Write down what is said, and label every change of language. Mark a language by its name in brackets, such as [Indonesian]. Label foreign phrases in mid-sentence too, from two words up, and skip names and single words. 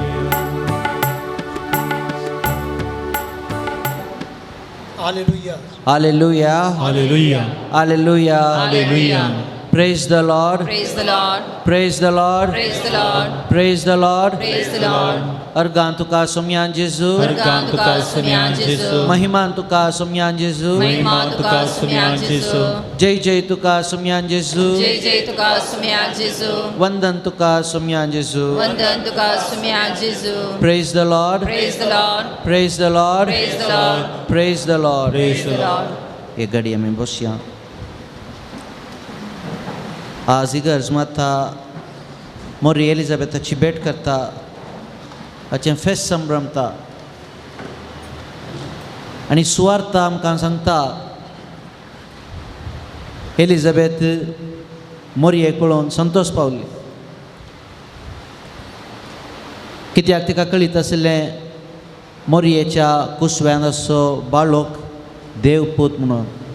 [English] Hallelujah. Hallelujah. Hallelujah. Hallelujah. Hallelujah. Praise the Lord. Praise the Lord. Praise the Lord. Praise the Lord. Praise the Lord. Praise the Lord. [Konkani] Argan tuka sumyan Jesu. Organ tuka semia Jesu. Mahiman tuka sumyan Jesu. Mahima tuka semia Jesu. Jai jai tuka sumyan Jesu. Jai jai tuka semia Jesu. Vandan tuka sumyan Jesu. Vandan tuka semia Jesu. [English] Praise the Lord. Praise the Lord. Praise the Lord. Praise the Lord. Praise the Lord. Praise the Lord. [Konkani] ये घड़ी में बसिया आज इगर्जमा था मोरी एलिझाबेथ ची भेट करता अचें फेस्त संभ्रमता आणि सुवार्ता आमकां सांगता एलिझाबेथ मोरयेक पळोवन संतोश पावली कित्याक तिका कळीत आसलें मोरयेच्या कुसव्यान असो बाळोक देवपूत म्हणून